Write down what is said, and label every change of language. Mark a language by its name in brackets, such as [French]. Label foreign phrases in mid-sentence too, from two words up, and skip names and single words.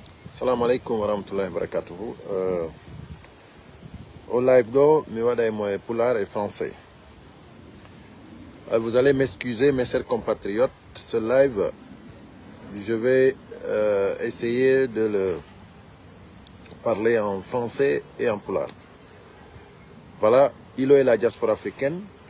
[Arabic] سلام عليكم ورحمة الله وبركاته. [French] Au live do, [Fula] mi wada [French] moi pulaar et français. Vous allez m'excuser, mes chers compatriotes. Ce live, je vais essayer de le parler en français et en pulaar. Voilà, Ilo et la diaspora africaine.